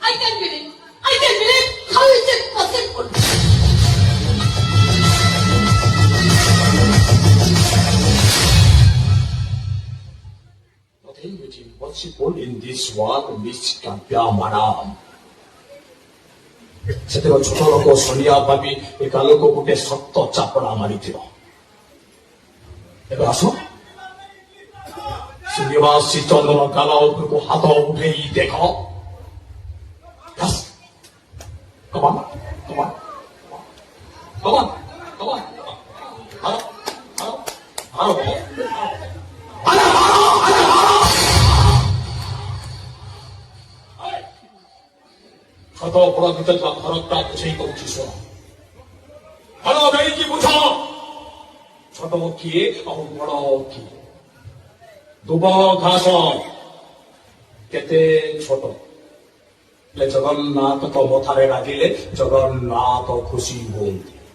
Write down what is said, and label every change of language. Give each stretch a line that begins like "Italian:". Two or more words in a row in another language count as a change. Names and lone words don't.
English: Possible in this world, Miss Kampya Madam.
Odia: ସେତେବେଳେ ଛୋଟ ଲୋକ ସୋନିଆ ଭାବି ଏ ଗାଲକୁ ଗୋଟେ ସତ ଚାପଡ଼ା ମାରିଥିବ। ଏବେ ଆସ, ଶ୍ରୀନିବାସ ଶ୍ରୀଚନ୍ଦନ ଗାଲ ଉପରକୁ ହାତ ଉଠେଇ ଦେଖ।
English: Come on, come on, come on, come on. Hello, hello, hello, hello, hello, hello.
Odia: ଛୋଟ ବଡ ଭିତରେ ଥିବା ଫରକଟା ବୁଝେଇ କରୁଛି ଶୁଣ। ଭଲ ଦେଇକି ବୁଝ, ଛୋଟ କିଏ ଆଉ ବଡ କିଏ? ଦୁବ ଘାସ କେତେ ଛୋଟ, ହେଲେ ଜଗନ୍ନାଥଙ୍କ ମଥାରେ ଲାଗିଲେ ଜଗନ୍ନାଥ ଖୁସି ହୁଅନ୍ତି।